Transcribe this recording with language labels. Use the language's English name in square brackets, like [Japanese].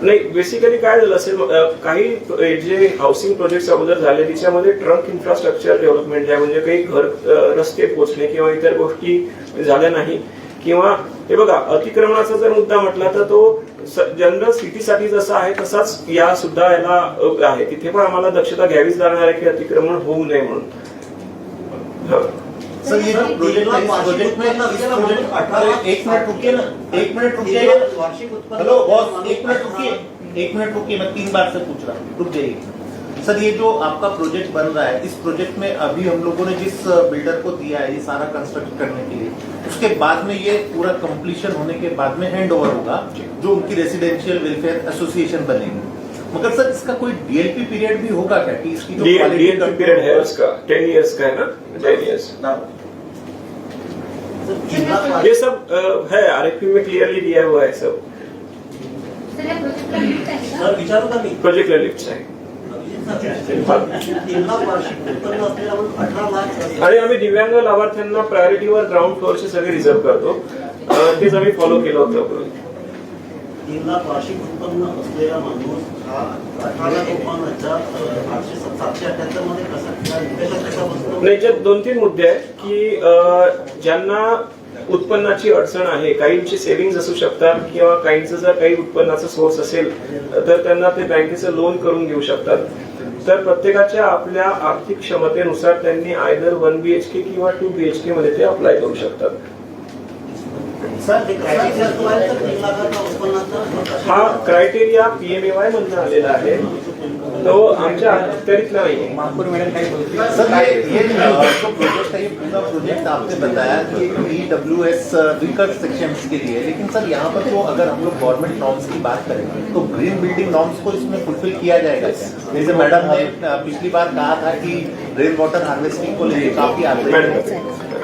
[Marathi] नाही, बेसिकली काय झालं असेल, काही जे हाऊसिंग प्रोजेक्ट अगोदर झाले त्याच्यामध्ये ट्रंक इन्फ्रास्ट्रक्चर डेव्हलपमेंट आहे, म्हणजे काही रस्ते पोहोचणे किंवा इतर गोष्टी झाल्या नाही. किंवा हे बघा, अतिक्रमणाचा जर मुद्दा म्हटला तर तो जनरल सिटीसाठी जसा आहे तसाच या सुद्धा याला आहे. तिथे पण आम्हाला दक्षता घ्यावीच लागणार आहे की अतिक्रमण होऊ नये म्हणून. [Hindi] सर ये जो प्रोजेक्ट है, इस प्रोजेक्ट में एक मिनट रुकिए ना, एक मिनट रुकिए. [Marathi] वार्षिक उत्पन्न [Hindi] हेलो बॉस, एक मिनट रुकिए, मैं 3 बार से पूछ रहा हूँ, रुक जाइए. सर ये जो आपका प्रोजेक्ट बन रहा है, इस प्रोजेक्ट में अभी हम लोगों ने जिस बिल्डर को दिया है ये सारा कंस्ट्रक्ट करने के लिए, उसके बाद में ये पूरा कंप्लीशन होने के बाद में हैंड ओवर होगा जो उनकी रेसिडेंशियल वेलफेयर एसोसिएशन बनेगी. मगर सर इसका कोई DLP पीरियड भी होगा क्या कि इसकी जो DLP पीरियड है उसका 10 ईयर्स का है ना, 10 ईयर्स. ये सब है RFP में क्लियरली दिया हुआ है सब. [Marathi] सर विचारू का मी प्रोजेक्टला लिफ्ट आहे 3 लाख वार्षिक उत्पन्न असलेला म्हणून 18 लाख आणि आम्ही दिव्यांग लाभार्थ्यांना प्रायोरिटीवर ग्राउंड फ्लोअरचे सगळे रिझर्व्ह करतो. तेच आम्ही फॉलो केलं होतं. 3 लाख वार्षिक उत्पन्न असलेला माणूस हा 18,52,878 मध्ये कसा बसतो? नाही, याच्यात 2-3 मुद्दे आहेत की ज्यांना उत्पन्नाची अडचण आहे, काहींची सेव्हिंग्ज असू शकतात किंवा काहींचं जर काही उत्पन्नाचा सोर्स असेल तर त्यांना ते बँकेचं लोन करून घेऊ शकतात. तर प्रत्येकाच्या आपल्या आर्थिक क्षमतेनुसार त्यांनी आयदर 1 BHK किंवा 2 BHK मध्ये ते अप्लाय करू शकतात. सर ते क्रायटेरिया जो आहे तर 3 लाखाच्या उत्पन्नाचा हा क्रायटेरिया PMAY मधून आलेला आहे, तो आमच्या अखत्यारीतला नाहीये. महापौर मॅडम काय बोलते? [Hindi] सर ये जो प्रोजेक्ट है, ये पूरा प्रोजेक्ट आपने बताया कि EWS वीकर सेक्शंस के लिए, लेकिन सर यहाँ पर तो अगर हम लोग गवर्नमेंट नॉर्म्स की बात करें तो ग्रीन बिल्डिंग नॉर्म्स को इसमें फुलफिल किया जाएगा क्या? जैसे मैडम ने पिछली बार कहा था कि रेन वाटर हार्वेस्टिंग को लेकर काफी आग्रह.